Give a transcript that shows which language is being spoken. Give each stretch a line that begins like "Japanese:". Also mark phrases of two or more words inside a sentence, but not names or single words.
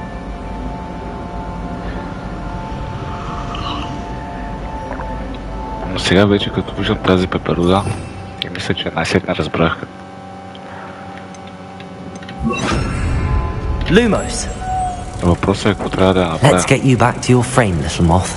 Bulgarian: Но сега вече като виждам тази пеперуда и мисля, че най-сетне разбрах. Lumos. Въпросът е какво трябва да направя.
English: Let's get you back to your frame, little moth.